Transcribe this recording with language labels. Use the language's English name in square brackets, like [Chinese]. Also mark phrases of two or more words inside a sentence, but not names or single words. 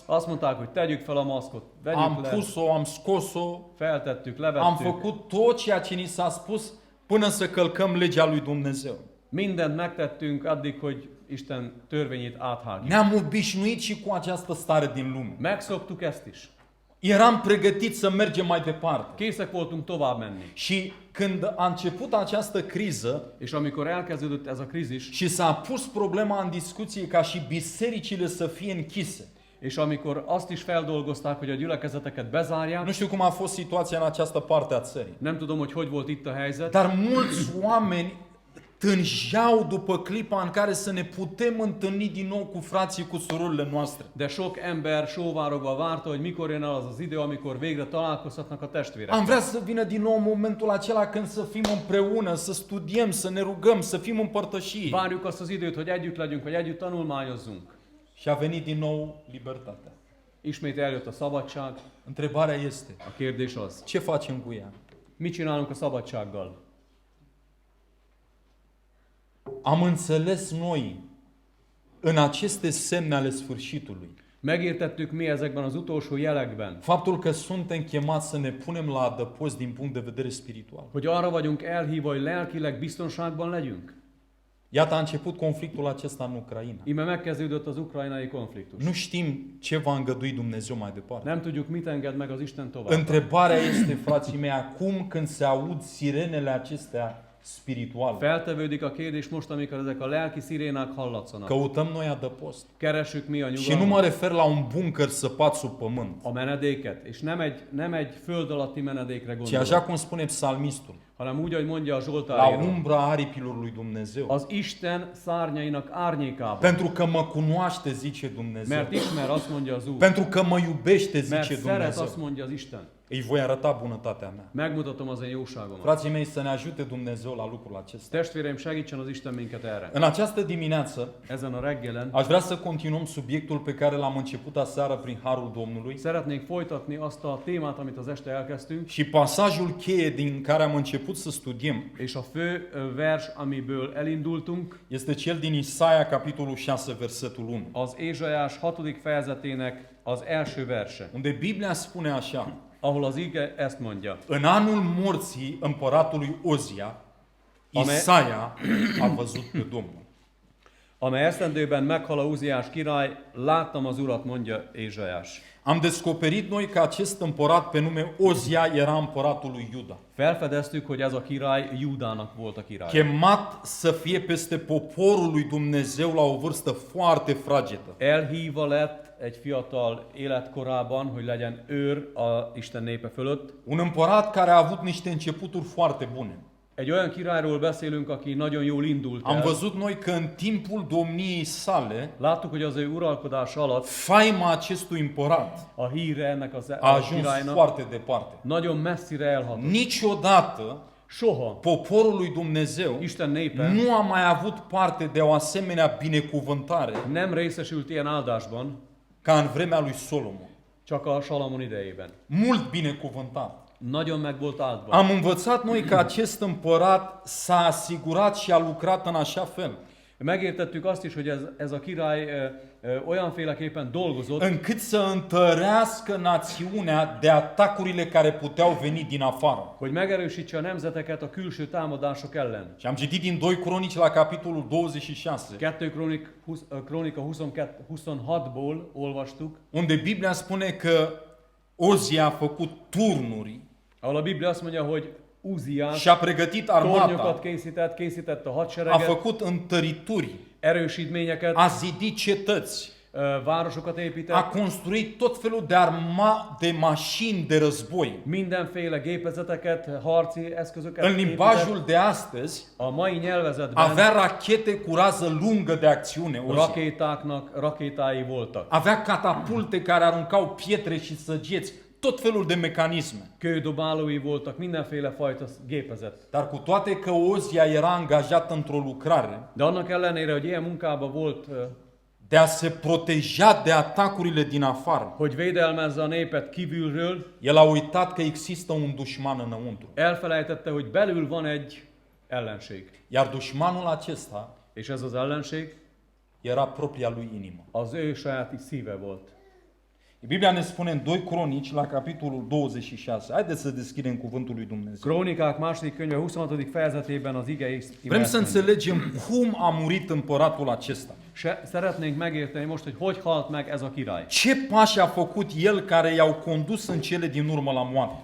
[Hungarian] Azt mondták, hogy tegyük fel a maszkot. Vegyük [Romanian] am [Hungarian] le, [Romanian] pus-o, am scos-o, [Hungarian] feltettük, [Romanian] am [Hungarian] levettük. [Romanian] făcut tot ceea ce ni s-a spus până să călcăm legea lui Dumnezeu. [Hungarian] Mindent megtettünk addig, hogy Isten törvényét áthágjuk. [Romanian] Ne-am obișnuit și cu această stare din lume. [Hungarian] Megszoktuk ezt is. [Romanian] Eram pregătiți să mergem mai departe. [Hungarian] Készek voltunk tovább menni. [Romanian] Și când a început această criză [Hungarian] És amikor elkezdődött ez a krízis, [Romanian] și s-a pus problema în discuție ca și bisericile să fie închise. [Hungarian] és amikor azt is feldolgozták, hogy a gyülekezeteket bezárják, [Romanian] Nu știu cum a fost situația în această parte a țării. [Hungarian] nem tudom, hogy volt itt a helyzet, [Romanian] Dar mulți oameni tânjeau după clipa în care să ne putem întâlni din nou cu frații, cu surorile noastre. [Hungarian] de sok ember sóvárogva várta, hogy mikor jön el az az idő, amikor végre találkozhatnak a testvérek. [Romanian] Am vrea să vină din nou momentul acela când să fim împreună, să studiem, să ne rugăm, să fim împărtășii. [Hungarian] Várjuk azt az időt, hogy együtt legyünk, hogy együtt tanulmányozzunk. [Romanian] Și a venit din nou libertatea. [Hungarian] Ismét eljött a szabadság. [Romanian] Întrebarea este, [Hungarian] A kérdés az, [Romanian] ce facem cu ea? [Hungarian] mit csinálunk a szabadsággal? [Romanian] Am înțeles noi în aceste semne ale sfârșitului [Hungarian] Megértettük mi ezekben az utolsó jelekben, [Romanian] faptul că suntem chemați să ne punem la adăpost din punct de vedere spiritual. [Hungarian] hogy arra vagyunk elhívva, hogy lelkileg biztonságban legyünk. [Romanian] Iată, a început conflictul acesta în Ucraina. [Hungarian] Ime megkezdődött az ukrajnai konfliktus. [Romanian] Nu știm ce va îngădui Dumnezeu mai departe. [Hungarian] Nem tudjuk, mit enged meg az Isten tovább. [Romanian] Întrebarea este, frații mei, acum când se aud sirenele acestea spirituale, [Hungarian] Feltevődik a kérdés most, amikor ezek a lelki szirénák hallatszanak. [Romanian] căutăm noi adăpost. [Hungarian] Keressük mi a [Romanian] Și nu mă [Hungarian] nyugalmat, [Romanian] refer la un bunker săpat sub pământ, [Hungarian] a menedéket, és nem egy föld alatti menedékre [Romanian] ci așa [Hungarian] gondolok, [Romanian] cum spune psalmistul, [Hungarian] hanem úgy, ahogy mondja a [Romanian] la [Hungarian] Zsoltáríró, [Romanian] umbra aripilor lui Dumnezeu. [Hungarian] az Isten szárnyainak árnyékában. [Romanian] Pentru că mă cunoaște, zice Dumnezeu. [Hungarian] Mert ismer, azt mondja az Úr. [Romanian] Pentru că mă iubește, [Hungarian] Mert [Romanian] zice [Hungarian] szeret, [Romanian] Dumnezeu. [Hungarian] azt mondja az Isten. [Romanian] îi voi arăta bunătatea mea. [Hungarian] Megmutatom az én jóságomat. [Romanian] Frații mei, să ne ajute Dumnezeu la lucrul acesta. [Hungarian] Testvéreim, segítsen az Isten minket erre. [Romanian] În această dimineață [Hungarian] Ezen a reggelen [Romanian] aș vrea să continuăm subiectul pe care l-am început aseară prin Harul Domnului [Hungarian] szeretnénk folytatni azt a témát, amit az este elkezdtünk, [Romanian] și pasajul cheie din care am început să studiem [Hungarian] és a fő vers, amiből elindultunk, [Romanian] este cel din Isaia, capitolul 6, versetul 1, [Hungarian] az Ézsaiás 6. fejezetének az első verse, [Romanian] unde Biblia spune așa: [Hungarian] ahol az ige ezt mondja. [Romanian] în anul morții împăratului Ozia, Isaia a văzut pe Domnul. [Hungarian] Amely esztendőben meghal a Uziás király, láttam az Urat, mondja Ézsaiás. [Romanian] Am descoperit noi că acest împărat pe nume Ozia era împăratul lui Iuda, [Hungarian] Felfedeztük, hogy ez a király Júdának volt a király. [Romanian] chemat să fie peste poporul lui Dumnezeu la o vârstă foarte fragedă. [Hungarian] Elhívva lett egy fiatal életkorában, hogy legyen őr a Isten népe fölött. [Romanian] Un împărat care a avut niște începuturi foarte bune. [Hungarian] Egy olyan királyról beszélünk, aki nagyon jól indult [Romanian] Am [Hungarian] el. [Romanian] văzut noi că în timpul domniei sale, [Hungarian] Láttuk, hogy az ő uralkodása alatt [Romanian] faima acestui împărat [Hungarian] a híre ennek a [Romanian] a ajuns [Hungarian] királynak [Romanian] foarte departe. [Hungarian] nagyon messzire elhatott. [Romanian] Niciodată [Hungarian] Soha [Romanian] poporul lui Dumnezeu [Hungarian] Isten népe [Romanian] nu a mai avut parte de o asemenea binecuvântare [Hungarian] nem részesült ilyen áldásban, [Romanian] ca în vremea lui Solomon. [Hungarian] csak a Salamon idejében. [Romanian] Mult binecuvântat. [Hungarian] Nagyon meg volt áldva. [Romanian] Am învățat noi că acest împărat s-a asigurat și a lucrat în așa fel, [Hungarian] Megértettük azt is, hogy ez a király olyanféleképpen dolgozott, [Romanian] încât să întărească națiunea de atacurile care puteau veni din afară. [Hungarian] hogy megerősítse a nemzeteket a külső támadások ellen. [Romanian] Și am citit din 2 Cronici la capitolul 26, [Hungarian] 2 Krónika 26-ból olvastuk, [Romanian] unde Biblia spune că Ozia a făcut turnuri [Hungarian] ahol a Biblia azt mondja, hogy Uziás [Romanian] și a pregătit armata, [Hungarian] tornyokat készítette a a hadsereget, [Romanian] făcut întărituri, [Hungarian] erősítményeket, [Romanian] a zidit cetăți, [Hungarian] városokat a épített, [Romanian] construit tot felul de mașini de război. [Hungarian] mindenféle gépezeteket, harci eszközöket [Romanian] În [Hungarian] épített. [Romanian] limbajul de astăzi [Hungarian] A mai nyelvezetben [Romanian] avea rachete cu rază lungă de acțiune, Ozia. [Hungarian] rakétái voltak. [Romanian] Avea catapulte care aruncau pietre și săgeți, tot felul de mecanisme. [Hungarian] Kődobálói voltak, mindenféle fajta gépezet. [Romanian] Dar cu toate că Ozia era angajat într-o lucrare [Hungarian] De annak ellenére, hogy ilyen munkában volt, [Romanian] de a se proteja de atacurile din afară, [Hungarian] hogy védelmezze a népet kívülről, [Romanian] el a uitat că există un dușman înăuntru. [Hungarian] elfelejtette, hogy belül van egy ellenség. [Romanian] Iar dușmanul acesta [Hungarian] És ez az ellenség [Romanian] era propria lui inimă. [Hungarian] az ő saját szíve volt. [Romanian] Biblia ne spune în 2 Cronici, la capitolul 26. Haideți să deschidem cuvântul lui Dumnezeu. [Hungarian] Krónikák második könyve 26. fejezetében az ige [Romanian] Vrem să înțelegem cum a murit împăratul acesta. [Hungarian] Szeretnénk megérteni most, hogy halt meg ez a király. [Romanian] Ce pași a făcut el care i-au condus în cele din urmă la moarte?